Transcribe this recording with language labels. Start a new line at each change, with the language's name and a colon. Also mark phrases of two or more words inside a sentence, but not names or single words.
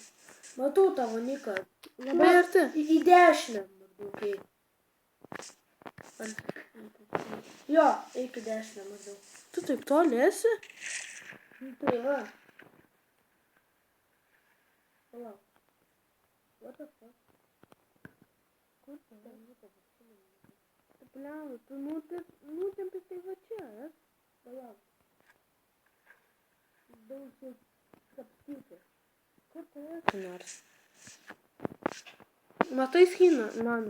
Lithuanian: Matau tavo Niką. Labai arti. Į dešinę. Maždaug, eik. Jo, eik į dešinę maždaug. Tu taip toli esi? Tai va. Palauk.
English: What the fuck?
Lithuanian: Kur tu? Bliau, tu nutempi tai va čia, es? Palauk. Daug čia kapstyti. Kur tu esi nors? Matai skyną, mano?